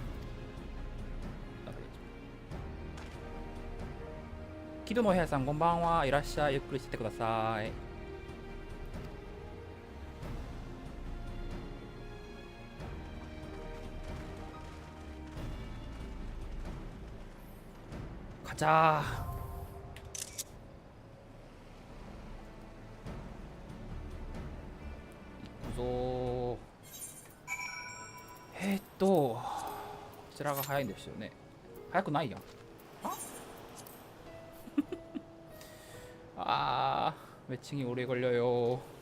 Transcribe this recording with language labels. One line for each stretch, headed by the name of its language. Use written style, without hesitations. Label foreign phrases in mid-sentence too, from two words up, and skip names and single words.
Korean: 나가겠지.
Japanese: 기도노해さん こんばんは。いらっしゃい。ゆっくりしててください。가자.
Korean: 구조.
Japanese: こちらが早いんですよね。早くないやん。
Korean: 아, 매칭이 오래 걸려요.